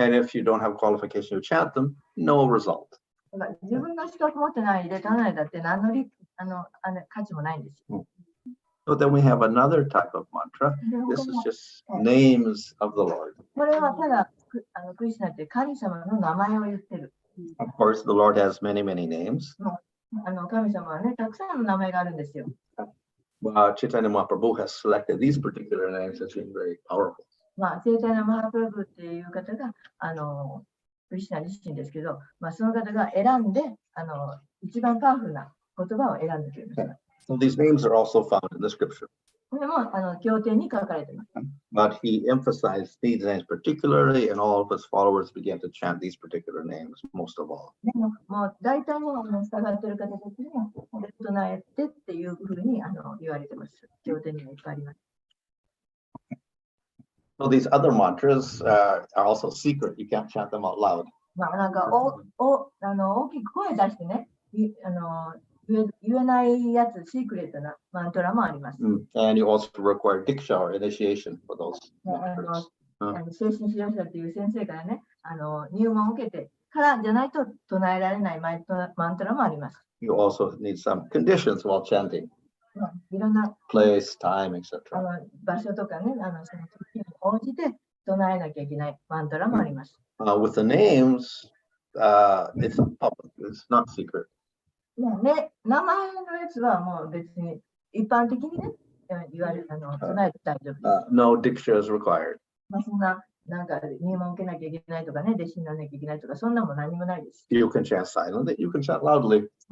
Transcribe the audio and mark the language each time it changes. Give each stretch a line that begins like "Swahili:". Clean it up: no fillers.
English: And if you don't have qualification to chant them, no result.
Japanese: 自分の資格持ってないで、唱えだって何の価値もないんですよ。
English: So then we have another type of mantra. This is just names of the Lord.
Japanese: これはただクリスナって神様の名前を言ってる。
English: Of course, the Lord has many, many names.
Japanese: 神様はね、たくさんの名前があるんですよ。
English: Chaitanya Mahaprabhu has selected these particular names as being very powerful.
Japanese: チェイタニャ・マハプラブっていう方がクリスナ自身ですけど、その方が選んで一番パワフルな言葉を選んでくれました。
English: So these names are also found in the scripture.
Japanese: これも経典に書かれています。
English: But he emphasized these names particularly, and all of his followers began to chant these particular names most of all.
Japanese: もう大体の従っている方たちには、唱えてっていうふうに言われています。経典にもいっぱいあります。
English: So these other mantras are also secret. You can't chant them out loud.
Japanese: なんか大きく声出してね、言えないやつ、シークレットなマントラもあります。
English: And you also require diksha or initiation for those mantras.
Japanese: 精神指導者という先生からね、入門を受けてからじゃないと唱えられないマントラもあります。
English: You also need some conditions while chanting.
Japanese: いろんな
English: place, time, あ etc.
Japanese: の場所とかね、その時に応じて唱えなきゃいけないマントラもあります。
English: With the names, it's public, it's not secret.
Japanese: ね、名前のやつはもう別に一般的にね、言われ唱えて大丈夫です。
English: No diksha is required.
Japanese: そんな、なんか入門受けなきゃいけないとかね、弟子にならなきゃいけないとか、そんなも何もないです。
English: You can chant silently, you can chant loudly.